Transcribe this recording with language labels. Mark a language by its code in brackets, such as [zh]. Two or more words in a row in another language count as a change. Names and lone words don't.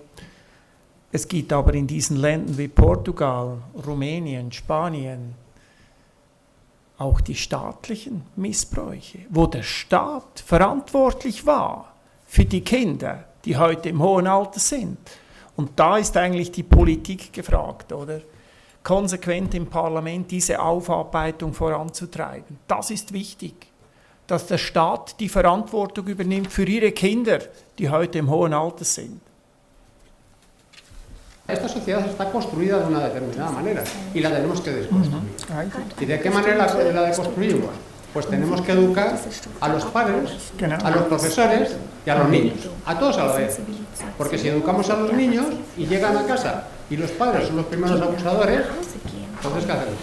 [de] Es gibt aber in diesen Ländern wie Portugal, Rumänien, Spanien auch die staatlichen Missbräuche, wo der Staat verantwortlich war für die Kinder, die heute im hohen Alter sind. Und da ist eigentlich die Politik gefragt, oder? Konsequent im Parlament diese Aufarbeitung voranzutreiben. Das ist wichtig, dass der Staat die Verantwortung übernimmt für ihre Kinder, die heute im hohen Alter sind. [es] Esta sociedad está construida de una determinada manera y la tenemos que desconstruir. ¿Y de qué manera la deconstruimos? Pues tenemos que educar a los padres, a los profesores y a los niños, a todos a la vez. Porque si educamos a los niños y llegan a casa y los padres son los primeros abusadores, entonces ¿qué hacemos?